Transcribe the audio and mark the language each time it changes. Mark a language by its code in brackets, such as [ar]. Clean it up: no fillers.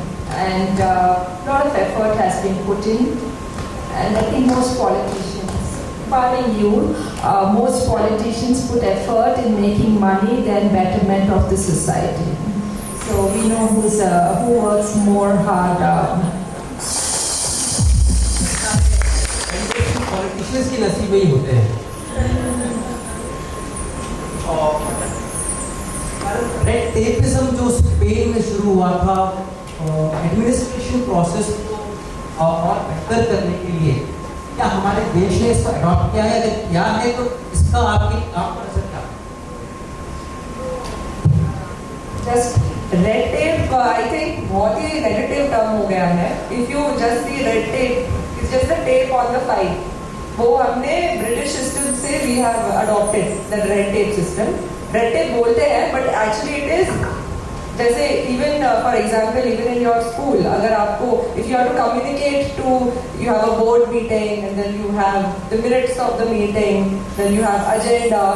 [en] And a lot of effort has been put in. And I think most politicians, barring you, most politicians put effort in making money than betterment of the society. So we know who works more hard. [hi] Politicians की नसीब में ही होते हैं। Red tapism जो Spain में शुरू हुआ था, एडमिनिस्ट्रेशन प्रोसेस को और बेहतर करने के लिए, क्या हमारे देश ने इसको अडॉप्ट किया है? अगर किया है तो इसका आपकी काम पर असर क्या? [en] Just red tape, I think, [hi] बहुत ही [en] negative term [hi] हो गया है. [en] If you just see red tape, it's just the tape on the file. [hi] वो हमने [en] British system से we have adopted the red tape system. Red tape बोलते हैं, but actually it is जैसे even for example even in your school, [hi] अगर आपको [en] if you have to communicate to, you have a board meeting and then you have the minutes of the meeting, then you have agenda.